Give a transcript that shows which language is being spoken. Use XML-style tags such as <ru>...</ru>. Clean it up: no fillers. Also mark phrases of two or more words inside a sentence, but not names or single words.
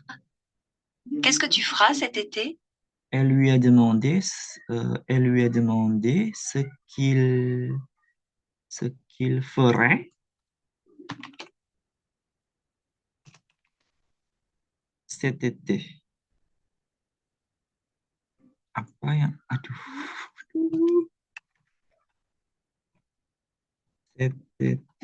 <fr>Qu'est-ce que tu feras cet été? Elle lui a demandé ce qu'il ferait cet été.</fr> <id>Apa yang aduh.</id> <fr>Cet été.</fr>